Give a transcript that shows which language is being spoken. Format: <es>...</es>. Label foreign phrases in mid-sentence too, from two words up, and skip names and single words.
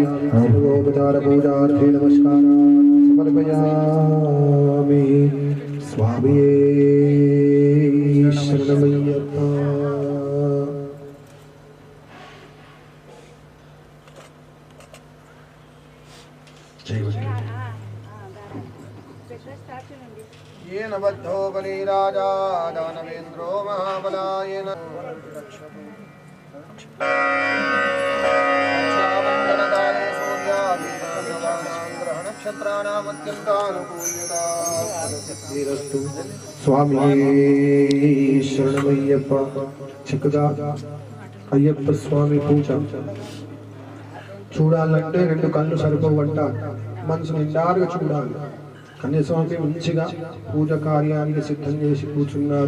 <sa>పూజోపచార పూజార్థే నమస్కారాన్ సమర్పయామి.</sa> <ml>స్వామియే శరణమయ్యప్ప.</ml> <sa>येन बद्धो बली राजा दानवेन्द्रो महाबलायेन रक्षाबन्धनकाले सूर्याभिनक्षत्राणामत्यन्तानुकूल्यता</sa> <ml>స్వామి శరణమయ్యప్ప.</ml> <te>చక్కగా అయ్యప్ప స్వామి పూజ చూడాలంటే రెండు కళ్ళు సరిపోవంట, మనసు నిండారుగా చూడాలి. కన్యస్వామి మంచిగా పూజ కార్యానికి సిద్ధం చేసి కూర్చున్నారు.</te>